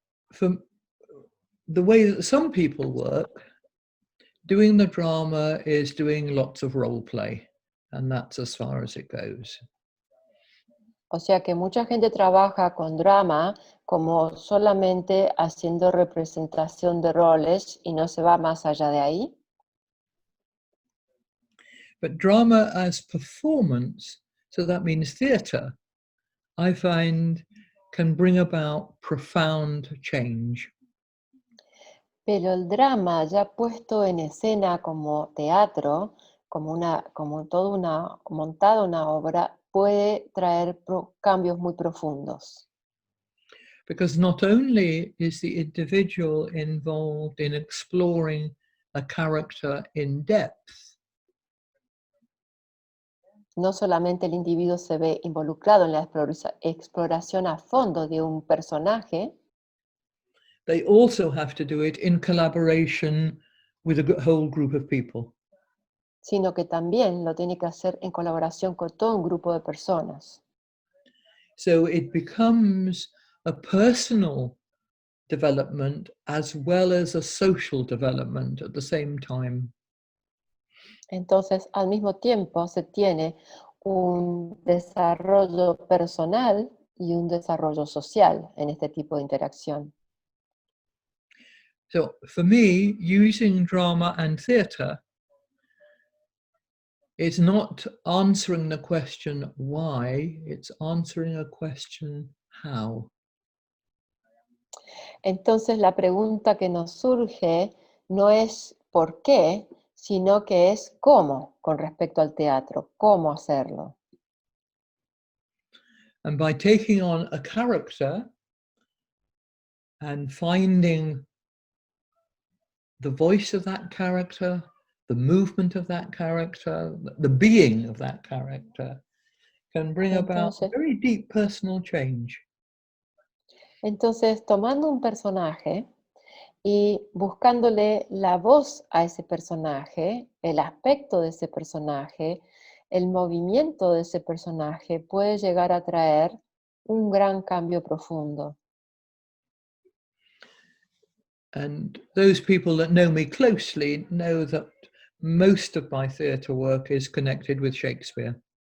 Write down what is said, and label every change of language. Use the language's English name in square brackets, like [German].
[English] For the way that some people work, doing the drama is doing lots of role play, and that's as far as it goes. [Spanish] O sea que mucha gente trabaja con drama como solamente haciendo representación de roles y no se va más allá de ahí. [English] But drama as performance, so that means theatre, I find can bring about profound change. [Spanish] Pero el drama ya puesto en escena como teatro, montada una obra, puede traer cambios muy profundos. [English] Because not only is the individual involved in exploring a character in depth, [Spanish] No solamente el individuo se ve involucrado en la exploración a fondo de un personaje, [English] they also have to do it in collaboration with a whole group of people. [Spanish] sino que también lo tiene que hacer en colaboración con todo un grupo de personas. [English] So it becomes a personal development as well as a social development at the same time. [Spanish] Entonces, al mismo tiempo, se tiene un desarrollo personal y un desarrollo social en este tipo de interacción. [English] So for me, using drama and theatre is not answering the question why, it's answering a question how. [Spanish] Entonces, la pregunta que nos surge no es por qué, sino que es cómo con respecto al teatro, cómo hacerlo. [English] And by taking on a character and finding the voice of that character, the movement of that character, the being of that character, can bring about very deep personal change. [Spanish] Entonces, tomando un personaje y buscándole la voz a ese personaje, el aspecto de ese personaje, el movimiento de ese personaje, puede llegar a traer un gran cambio profundo. [English] And those people that know me closely know that most of my theatre work is connected with Shakespeare.